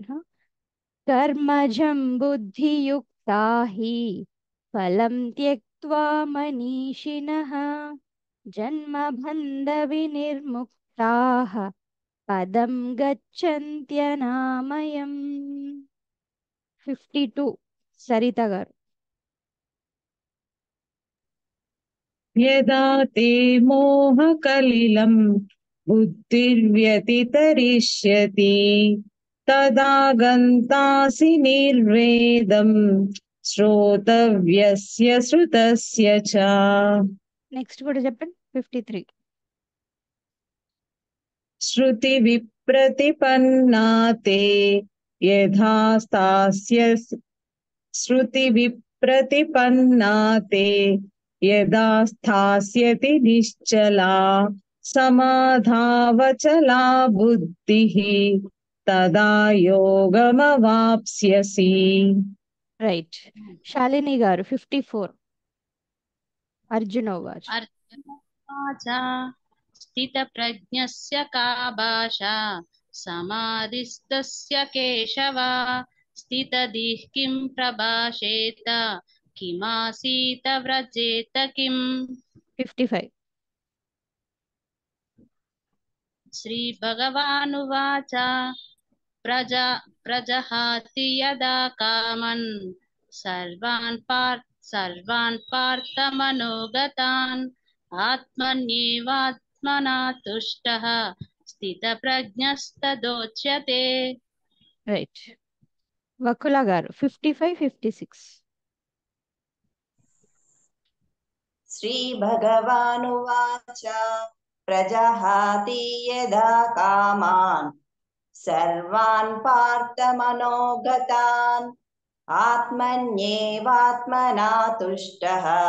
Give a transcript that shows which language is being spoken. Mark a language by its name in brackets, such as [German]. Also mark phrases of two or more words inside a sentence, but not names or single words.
[Sanskrit] కర్మజం బుద్ధియుక్తా హి ఫలం త్యక్త్వా మనీషిణః జన్మబంధ వినిర్ముక్తాః పదం గచ్చన్త్యనామయం. [Telugu] 52 సరిత గారు. [Sanskrit] यदा ते मोहकलिलं बुद्धिर्व्यतितरिष्यति तदा गन्तासि निर्वेदं श्रोतव्यस्य श्रुतस्य च. [Telugu] నెక్స్ట్ కూడా చెప్పండి. 53 [Sanskrit] श्रुतिविप्रतिपन्ना ते यथा स्थास्यसि श्रुतिविप्रतिपन्ना ते यदा स्थास्यति निश्चला समाधावचला बुद्धिः तदा योगमवाप्स्यसि. [Telugu] రైట్. శాలిని గారు 54. [Sanskrit] అర్జున ఉవాచ. अर्जुनोवाच स्थितप्रज्ञस्य का भाषा समाधिस्तस्य केशव स्थितधिः किं प्रभाषेत किमासीत व्रजेत किम्. 55 श्रीभगवानुवाच प्रजहाति यदा कामन् सर्वान् पार्थमनोगतान् आत्मन्येवात्मना तुष्टः स्थितप्रज्ञस्तदोच्यते. [Telugu] రైట్. వకుల గారు 55 56. [Sanskrit] श्रीभगवानुवाच प्रजहाति यदा कामान् सर्वान् पार्थमनोगतान् आत्मन्येवात्मना तुष्टः